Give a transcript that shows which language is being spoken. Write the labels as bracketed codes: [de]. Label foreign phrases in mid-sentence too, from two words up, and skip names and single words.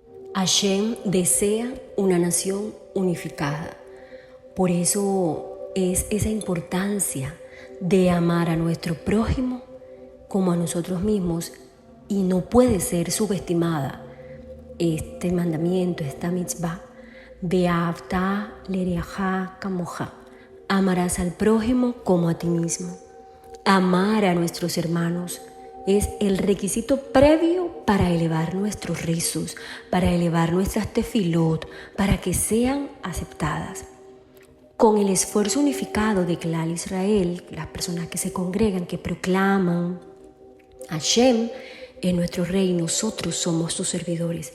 [es] Hashem desea una nación unificada. Por eso es esa importancia de amar a nuestro prójimo como a nosotros mismos, y no puede ser subestimada este mandamiento, esta mitzvah, [he] ואהבת לרעך כמוך. [es] Amarás al prójimo como a ti mismo. Amar a nuestros hermanos es el requisito previo para elevar nuestros rezos, para elevar nuestras tefilot, para que sean aceptadas. Con el esfuerzo unificado de [he] כלל ישראל, [es] las personas que se congregan, que proclaman Hashem es nuestro rey, nosotros somos sus servidores.